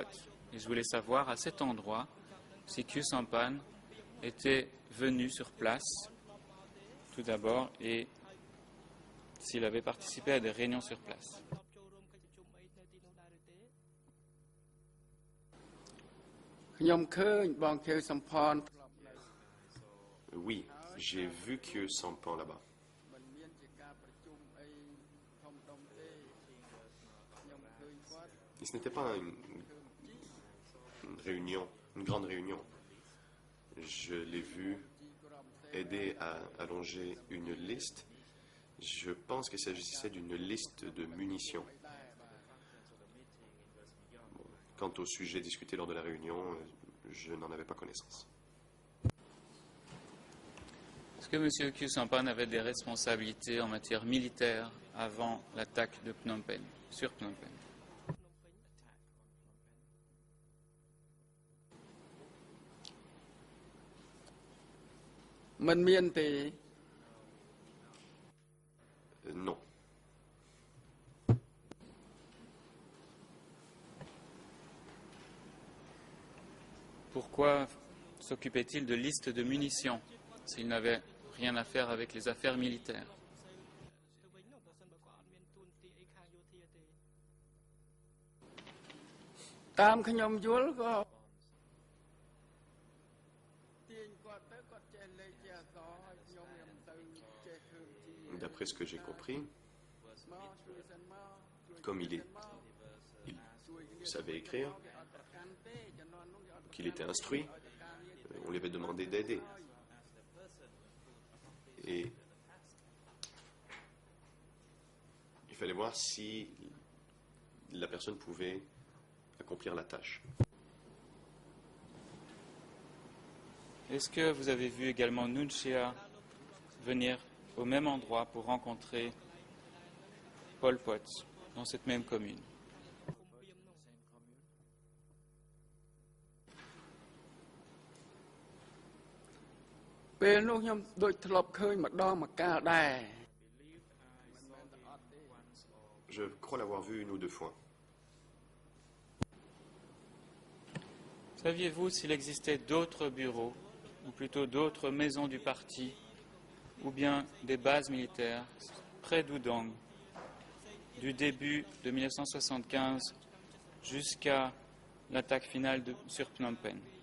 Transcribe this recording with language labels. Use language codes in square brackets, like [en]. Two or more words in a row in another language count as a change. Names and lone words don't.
[fr] Et je voulais savoir à cet endroit si Khieu Samphan était venu sur place tout d'abord et s'il avait participé à des réunions sur place. Oui, J'ai vu Khieu Samphan là-bas. [km] មិនមានជាការប្រជុំអីធំដុំទេខ្ញុំឃើញគាត់ [fr] Et ce n'était pas une réunion, une grande réunion. Je l'ai vu aider à allonger une liste. Je pense qu'il s'agissait d'une liste de munitions. Bon, quant au sujet discuté lors de la réunion, je n'en avais pas connaissance. Est-ce que M. Khieu Samphan avait des responsabilités en matière militaire avant l'attaque de Phnom Penh, sur Phnom Penh? [km] មិនមានទេ [fr] Non. Pourquoi s'occupait-il de listes de munitions s'il n'avait rien à faire avec les affaires militaires? [km] តាមខ្ញុំយល់ក៏ទាញគាត់ទៅគាត់ចេះលេខចេះអក្សរហើយខ្ញុំមិនទៅចេះធ្វើជា [fr] D'après ce que j'ai compris, [km] មកជួយសិនមកជួយ [fr] comme il savait écrire, [km] គេអត់ប្រកាន់ទេជំនាន់នោះគេអត់ [fr] qu'il était instruit, on lui avait demandé d'aider. Et il fallait voir si la personne pouvait accomplir la tâche. Est-ce que vous avez vu également Nunchea venir au même endroit pour rencontrer Pol Pot dans cette même commune? [km] ពេលនោះខ្ញុំដូចធ្លាប់ឃើញម្ដងម្កាលដែរ [fr] Je crois l'avoir vu une ou deux fois. Saviez-vous s'il existait d'autres bureaux, ou plutôt d'autres maisons du parti, ou bien des bases militaires près d'Oudong, du début de 1975 jusqu'à l'attaque finale sur Phnom Penh?